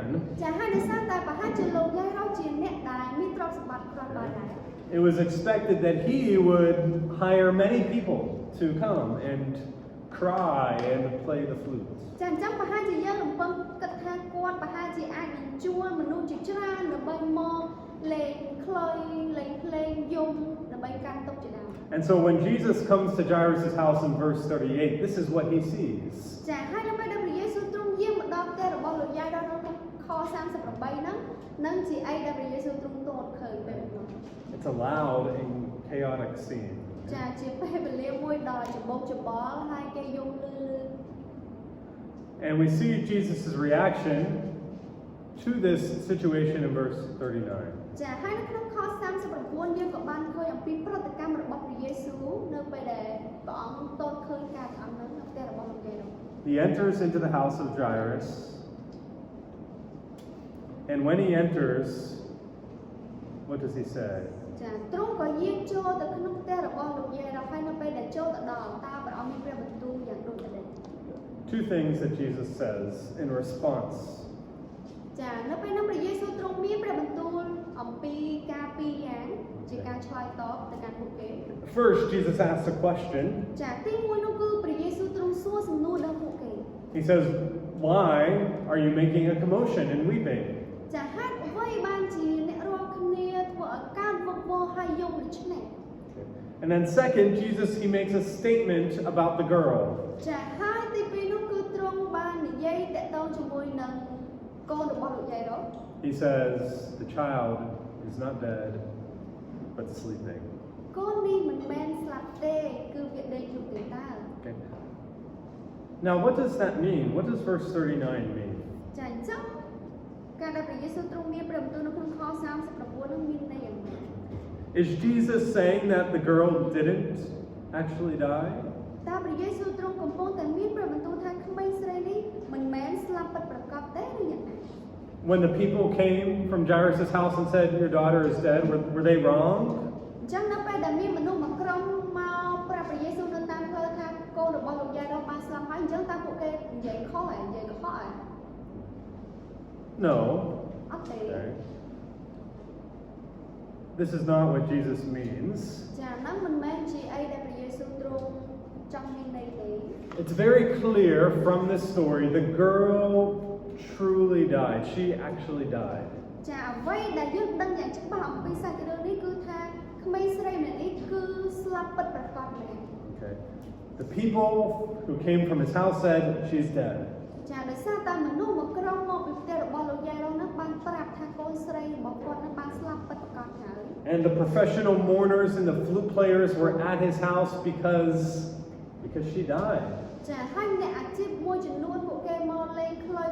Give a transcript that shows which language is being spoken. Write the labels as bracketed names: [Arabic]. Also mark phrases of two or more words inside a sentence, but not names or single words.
[Khmer] ចាហើយដោយសារតែប្រហែលជាលោកយាយហើយជាអ្នកដែលមានទ្រព្យសម្បត្តិគ្រប់បានដែរ [English] it was expected that he would hire many people to come and cry and play the flute. [Khmer] ចាអញ្ចឹងប្រហែលជាយើងរំពឹងគិតថាគាត់ប្រហែលជាអាចនឹងជួលមនុស្សជាច្រើនដើម្បីមកលេងខ្លុយលេងភ្លេងយំដើម្បីកាន់ទុក្ខជាដើម [English] And so when Jesus comes to Jairus' house in verse 38, this is what he sees. [Khmer] ចាហើយនៅពេលដែលព្រះយេស៊ូវទ្រង់យាងមកដល់ផ្ទះរបស់លោកយាយដល់ក្នុងខ38ហ្នឹងនឹងជាអីដែលព្រះយេស៊ូវទ្រង់ទតឃើញពេលនោះ [English] It's a loud and chaotic scene. [Khmer] ចាជាពេលវេលាមួយដ៏ច្បោកច្បល់ហើយគេយំលឺ [English] And we see Jesus' reaction to this situation in verse 39. [Khmer] ចាហើយនៅក្នុងខ39យើងក៏បានឃើញអំពីប្រតិកម្មរបស់ព្រះយេស៊ូវនៅពេលដែលព្រះអង្គទតឃើញការអំណឹងនៅផ្ទះរបស់លោកយាយនោះ [English] He enters into the house of Jairus. And when he enters, what does he say? [Khmer] ចាទ្រង់ក៏យាងចូលទៅក្នុងផ្ទះរបស់លោកយាយនោះហើយនៅពេលដែលចូលទៅដល់តើព្រះអង្គមានព្រះបន្ទូលយ៉ាងដូចទៅ [English] Two things that Jesus says in response. [Khmer] ចានៅពេលនោះព្រះយេស៊ូវទ្រង់មានព្រះបន្ទូលអំពីការពីរយ៉ាងជាការឆ្លើយតបទៅកាន់ពួកគេ [English] First, Jesus asks a question. [Khmer] ចាទីមួយនោះគឺព្រះយេស៊ូវទ្រង់សួរសំណួរដល់ពួកគេ [English] He says, "Why are you making a commotion and weeping?" [Khmer] ចាហេតុអ្វីបានជាអ្នករាល់គ្នាធ្វើឲ្យកើតវឹកវរហើយយំដូច្នេះ [English] And then second, he makes a statement about the girl. [Khmer] ចាហើយទីពីរនោះគឺទ្រង់បាននិយាយតាក់ទងជាមួយនឹងកូនរបស់លោកយាយនោះ [English] He says, "The child is not dead, but sleeping." [Khmer] កូននេះមិនមែនស្លាប់ទេគឺវាដេកលូកទេតើ [English] Okay. Now, what does that mean? What does verse 39 mean? [Khmer] ចាអញ្ចឹងការដែលព្រះយេស៊ូវទ្រង់មានព្រះបន្ទូលនៅក្នុងខ39នោះមានន័យយ៉ាងម៉េច [English] Is Jesus saying that the girl didn't actually die? [Khmer] តើព្រះយេស៊ូវទ្រង់កំពុងតែមានព្រះបន្ទូលថាក្មេងស្រីនេះមិនមែនស្លាប់ពិតប្រាកដទេឬយ៉ាងណា [English] When the people came from Jairus' house and said, "Your daughter is dead," were they wrong? [Khmer] អញ្ចឹងនៅពេលដែលមានមនុស្សមួយក្រុមមកប្រាប់ព្រះយេស៊ូវនៅតាមផ្លូវថាកូនរបស់លោកយាយនោះបានស្លាប់ហើយអញ្ចឹងតើពួកគេនិយាយខុសហើយនិយាយកុហកហើយ [English] No. [Khmer] អត់ទេ [English] Okay. This is not what Jesus means. [Khmer] ចាហ្នឹងមិនមែនជាអីដែលព្រះយេស៊ូវទ្រង់ចង់មានន័យទេ [English] It's very clear from this story the girl truly died. She actually died. [Khmer] ចាអ្វីដែលយើងដឹងយ៉ាងច្បាស់អំពីសាច់រឿងនេះគឺថាក្មេងស្រីម្នាក់នេះគឺស្លាប់ពិតប្រាកដមែន [English] Okay. The people who came from his house said, "She's dead." [Khmer] ចាដោយសារតែមនុស្សមួយក្រុមមកពីផ្ទះរបស់លោកយាយនោះបានប្រាប់ថាកូនស្រីរបស់គាត់នឹងបានស្លាប់ពិតប្រាកដហើយ [English] And the professional mourners and the flute players were at his house because she died. [Khmer] ចាហើយអ្នកអាជីពមួយចំនួនពួកគេមកលេង